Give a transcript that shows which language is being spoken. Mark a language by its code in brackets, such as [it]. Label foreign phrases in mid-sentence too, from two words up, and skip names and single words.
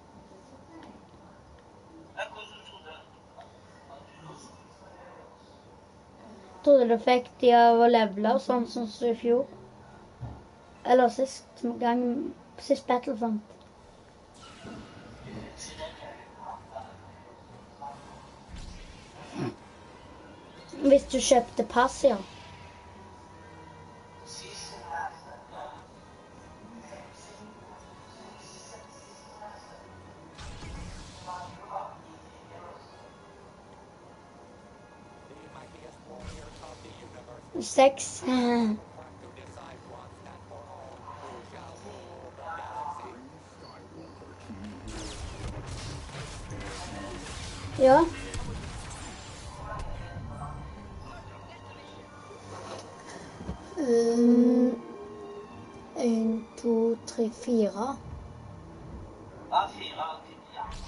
[no] Trodde du fikk de av å levele, sånn som i fjor. Eller sist Battlefront. Hvis du kjøpte pass, ja. [en] The mightiest warriors of the universe 6. to decide once and for all who shall rule the galaxy. [no] Ja. En, to, tre, fire. Ja, 4. Ja.